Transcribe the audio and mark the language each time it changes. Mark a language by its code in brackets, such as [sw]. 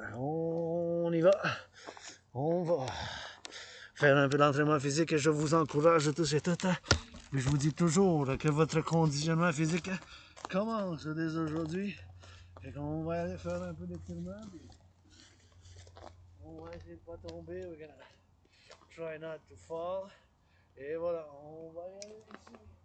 [fr] On y va. On va faire un peu d'entraînement physique et je vous encourage tous et toutes. Mais je vous dis toujours que votre conditionnement physique commence dès aujourd'hui. Et qu'on va aller faire un peu d'étirement. On va essayer de ne pas tomber. [en] We're gonna try not to fall. [fr] Et voilà, on va y aller ici.